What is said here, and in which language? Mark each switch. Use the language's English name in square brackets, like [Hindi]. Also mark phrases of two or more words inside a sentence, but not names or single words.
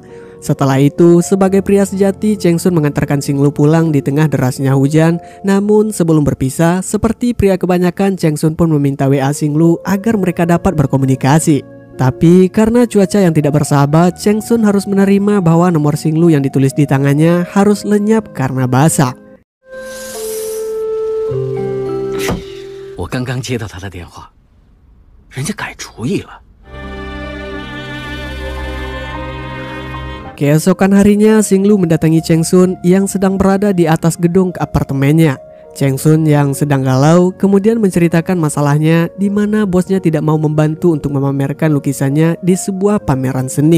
[Indonesian] Setelah itu, sebagai pria sejati, Cheng Sun mengantarkan Xinglu pulang di tengah derasnya hujan. Namun sebelum berpisah, seperti pria kebanyakan, Cheng Sun pun meminta WA Xinglu agar mereka dapat berkomunikasi. Tapi karena cuaca yang tidak bersahabat, Cheng Sun harus menerima bahwa nomor Xinglu yang ditulis di tangannya harus lenyap karena basah. [Chinese] 我刚刚接到他的电话，人家改主意了。 [Indonesian] Keesokan harinya, Xinglu mendatangi Cheng Sun yang sedang berada di atas gedung apartemennya. Cheng Sun yang sedang galau kemudian menceritakan masalahnya di mana bosnya tidak mau membantu untuk memamerkan lukisannya di sebuah pameran seni.